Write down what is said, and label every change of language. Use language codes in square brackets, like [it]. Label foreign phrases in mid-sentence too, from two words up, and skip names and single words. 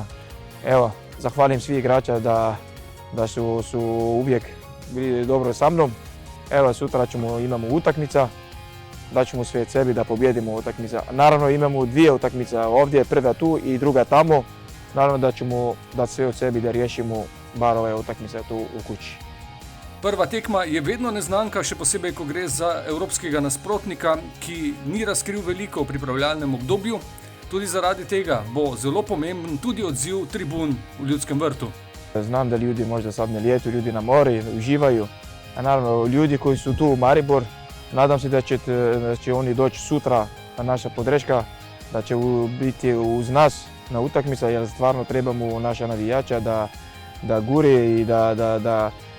[hr] Evo, zahvalim svih igrača da su uvijek bili dobro sa mnom. Evo, sutra imamo utakmica, daćemo sve od sebi da pobjedimo utakmica. Naravno, imamo 2 utakmice ovdje, prva tu i druga tamo. Naravno da ćemo dati sve od sebi da riješimo bar ove utakmice tu u kući. [sl] Prva tekma je vedno neznanka, še posebej, ko gre za evropskega nasprotnika, ki ni razkril veliko v pripravljalnem obdobju. Tudi zaradi tega bo zelo pomemben tudi odziv tribun v Ljudskem vrtu. [hr] Znam da ljudi možda sad na ljetu, ljudi na mori, uživaju. A naravno, ljudi koji su tu u Maribor, nadam se da će oni doći sutra na naša podrška, da će biti uz nas na utakmica, jer stvarno trebamo naša navijača da guri i da